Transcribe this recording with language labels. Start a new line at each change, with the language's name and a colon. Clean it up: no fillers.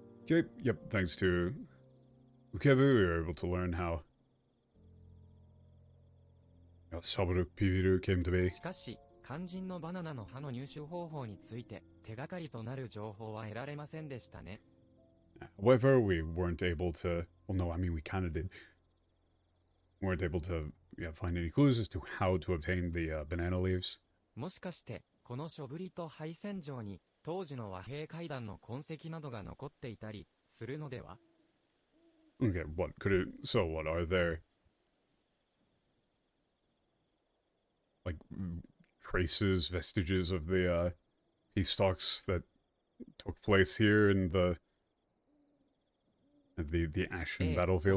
English: Okay, yep, thanks to Ukebu, we were able to learn how Saburuk Pibiru came to be.
Japanese: しかし、肝心のバナナの葉の入手方法について手がかりとなる情報は得られませんでしたね。
English: However, we weren't able to, well no, I mean we kinda did. We weren't able to find any clues as to how to obtain the banana leaves.
Japanese: もしかして、この書ぶりと配線上に当時の和平会談の痕跡などが残っていたりするのでは?
English: Okay, what could it, so what are there? Like, traces, vestiges of the peace talks that took place here in the Ashen battlefield?